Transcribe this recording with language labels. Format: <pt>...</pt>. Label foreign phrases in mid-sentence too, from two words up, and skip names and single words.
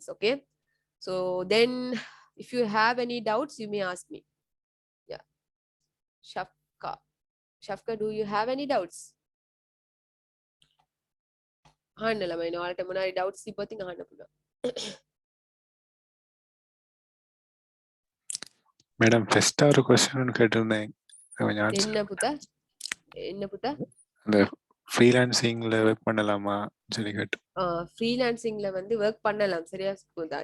<en>Okay, so then if you have any doubts you may ask me. Yeah, Shafka, do you have any doubts?</en> <si>අහන්න ළමයි ඔයාලට මොනවාරි doubts තිබ්බොත් අහන්න පුළුවන්.</si> <ta>மேடம் ஃபர்ஸ்டா ஒரு क्वेश्चन ஒன்று கேட்டிருந்தேன் கொஞ்சம் என்ன புத்தா அந்த</ta> <en>freelancingல work</en> <ta>பண்ணலாமா சொல்லி கேட்டு. ஃப்ரீலான்சிங்ல வந்து ஒர்க் பண்ணலாம் சரியா புதா.</ta>